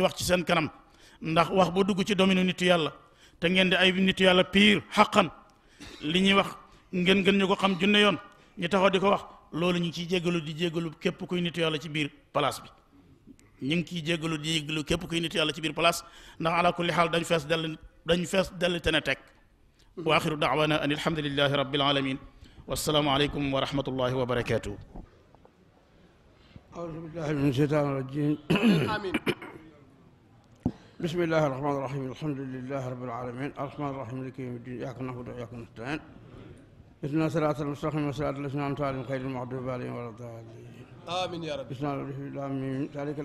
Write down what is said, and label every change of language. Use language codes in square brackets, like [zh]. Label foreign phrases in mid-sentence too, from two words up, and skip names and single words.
[wo] wax ci seen kanam ndax wax ba dugg ci domaine nitu yàlla te ngeen di ay nitu yàlla pire xaqan li ñuy wax ngeen gën ñu ko xam junne yoon ñu taxaw di ko wax loolu ñu ngi ciy jéggalu di jéggalu képp kuy nitu yàlla ci biir place bi ñu ngi ciy jéggalu di jéggalu képp kuy nitu yàlla ci biir place ndax [ar] على كل حال [wo] dañ fees dell te ne teg [ar] وآخر دعوانا أن الحمد لله رب العالمين والسلام عليكم ورحمة الله وبركاته أعوذ بالله من الشيطان الرجيم آمين بسم الله الرحمن الرحيم الحمد لله رب العالمين الرحمن الرحيم مالك يوم الدين إياك نعبد وإياك نستعين اهدنا الصراط المستقيم صراط الذين أنعمت عليهم غير المغضوب عليهم ولا الضالين آمين يا رب بسم الله ذلك